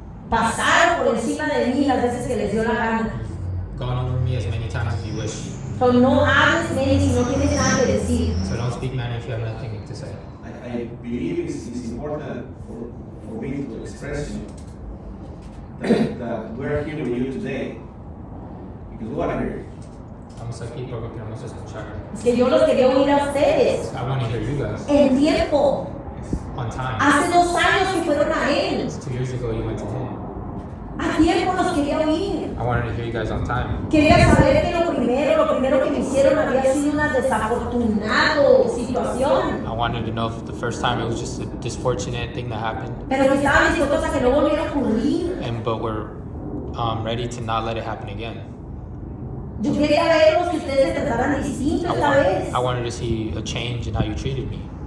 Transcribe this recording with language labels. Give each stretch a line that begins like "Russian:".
Spanish: Pasaron por encima de mí las veces que les dio la gana.
English: Gone over me as many times as you wish.
Spanish: So, no hables, Mary, si no tienes nada que decir.
English: So don't speak man if you have nothing to say. I believe it's important for me to express to you that we're here with you today because we want to hear you.
Spanish: Vamos aquí porque queremos escuchar. Es que yo los quería oír a ustedes.
English: I want to hear you guys
Spanish: En tiempo.
English: on time.
Spanish: Hace 2 años que fueron a él.
English: 2 years ago you went to him.
Spanish: A tiempo los quería oír.
English: I wanted to hear you guys on time.
Spanish: Quería saber que lo primero que me hicieron había sido una desafortunada situación.
English: I wanted to know if the first time it was just a disfortunate thing that happened,
Spanish: Pero que estaban dispuestos a que no volviera a ocurrir.
English: but we're ready to not let it happen again.
Spanish: Yo quería verlos que ustedes me trataran distinto esta vez.
English: I wanted to see a change in how you treated me.